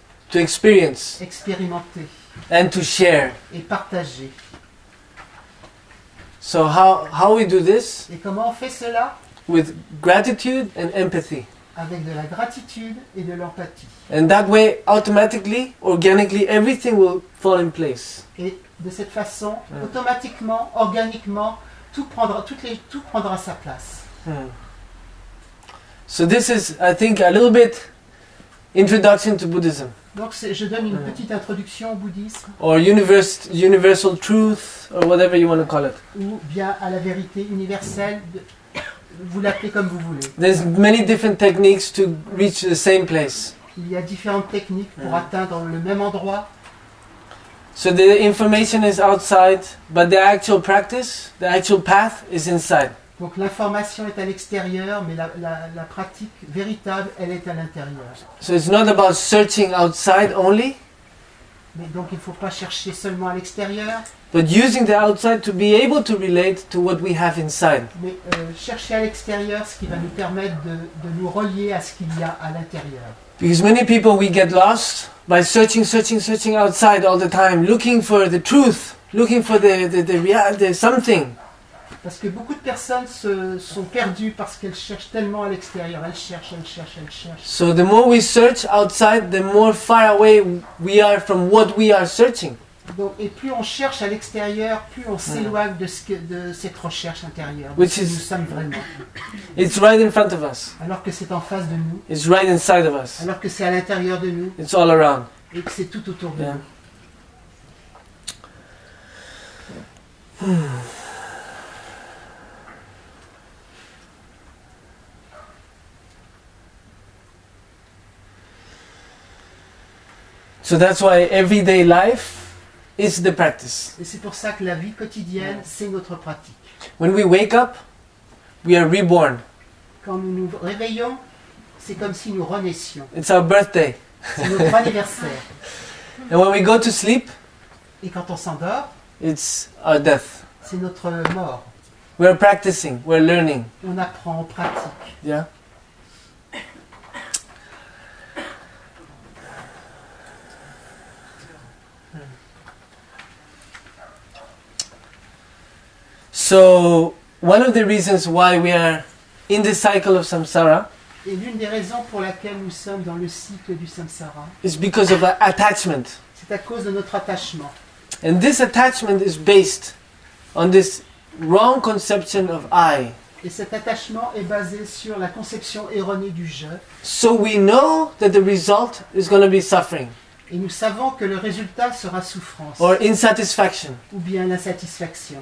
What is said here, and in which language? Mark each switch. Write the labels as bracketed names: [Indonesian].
[English] to experience, [French] expérimenter [English] and to share. [French] et partager. [English] So how we do this? [French] Et comment on fait cela? [English] With gratitude and empathy. [French] Avec de la gratitude et de l'empathie. [English] And that way, automatically, organically, everything will fall in place. [French] Et de cette façon, automatiquement, organiquement, tout prendra sa place. [English] So this is, I think, a little bit introduction to Buddhism, [French] Donc je donne une petite introduction au bouddhisme, [English] or universal truth, or whatever you want to call it. [French] ou bien à la vérité universelle, vous l'appelez comme vous voulez. [English] There's many different techniques to reach the same place. [French] Il y a différentes techniques pour atteindre le même endroit. [English] So the information is outside, but the actual practice, the actual path is inside. [French] Donc l'information est à l'extérieur, mais la pratique véritable, elle est à l'intérieur. [English] So it's not about searching outside only, [French] Mais donc il ne faut pas chercher seulement à l'extérieur, [English] but using the outside to be able to relate to what we have inside. [French] mais chercher à l'extérieur, ce qui va nous permettre de nous relier à ce qu'il y a à l'intérieur. [English] Because many people, we get lost by searching outside all the time, looking for the truth, looking for the something. [French] Parce que beaucoup de personnes sont perdues parce qu'elles cherchent tellement à l'extérieur. Elles cherchent. [English] So the more we search outside, the more far away we are from what we are searching. [French] Donc, et plus on cherche à l'extérieur, plus on s'éloigne de cette recherche intérieure. [English] Which [French] De ce que [English] is- [French] nous sommes vraiment. [English] It's right in front of us. [French] Alors que c'est en face de nous, [English] It's right inside of us. [French] alors que c'est à l'intérieur de nous, [English] It's all around. [French] et que c'est tout autour de Yeah. nous. [English] So that's why everyday life is the practice. [French] Et c'est pour ça que la vie quotidienne, c'est notre pratique. [English] When we wake up, we are reborn. [French] Quand nous nous réveillons, c'est comme si nous renaissions. [English] It's our birthday. [French] C'est notre anniversaire. [English] And when we go to sleep, [French] Et quand on s'endort, [English] it's our death. [French] C'est notre mort. [English] We're practicing, we're learning. [French] On apprend, on pratique. Yeah? [English] So, one of the reasons why we are in the cycle of samsara [French] Et l'une des raisons pour laquelle nous sommes dans le cycle du samsara, [English] is because of attachment. [French] c'est à cause de notre attachement. [English] And this attachment is based on this wrong conception of I. [French] Et cet attachement est basé sur la conception erronée du je. [English] So we know that the result is going to be suffering [French] Et nous savons que le résultat sera souffrance [English] or insatisfaction. [French] ou bien l'insatisfaction.